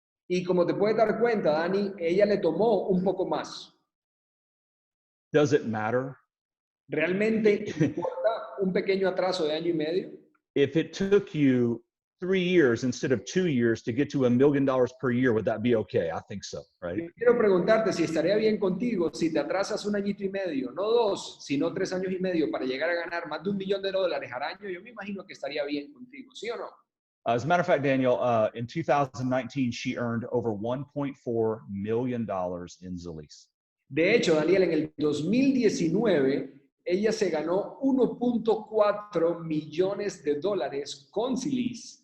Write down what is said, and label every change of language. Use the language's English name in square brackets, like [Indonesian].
[Spanish] Y como te puedes dar cuenta, Dani, ella le tomó un poco más. [English] Does it matter? [Spanish] ¿Realmente importa un pequeño atraso de año y medio? [English] If it took you 3 years instead of 2 years to get to $1 million per year, would that be okay? I think so, right? [Spanish] Yo quiero preguntarte si estaría bien contigo si te atrasas 1 añito y medio, no 2, sino 3 años y medio para llegar a ganar más de $1 millón al año. Yo me imagino que estaría bien contigo, ¿sí o no? [English] As a matter of fact, Daniel, in 2019, she earned over $1.4 million in Zrii. [Spanish] De hecho, Daniel, en el 2019, ella se ganó $1.4 millones con Zrii.